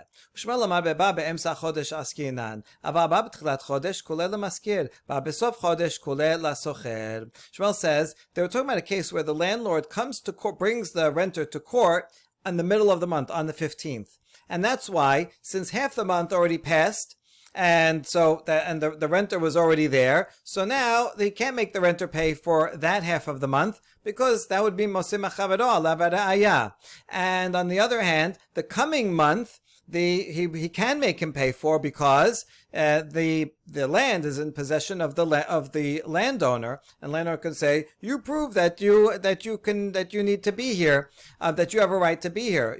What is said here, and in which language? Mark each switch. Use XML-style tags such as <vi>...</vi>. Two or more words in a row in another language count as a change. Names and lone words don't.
<en>Shmuel says they were talking about a case where the landlord comes to court, brings the renter to court in the middle of the month, on the 15th. And that's why, since half the month already passed, and so the renter was already there, so now they can't make the renter pay for that half of the month, because that would be</en> <he>מוציא מחבירו עליו הראיה.</he> <en>And on the other hand, the coming month, he can make him pay for, because the land is in possession of the landowner, and landowner can say, you prove that you need to be here, that you have a right to be here.</en>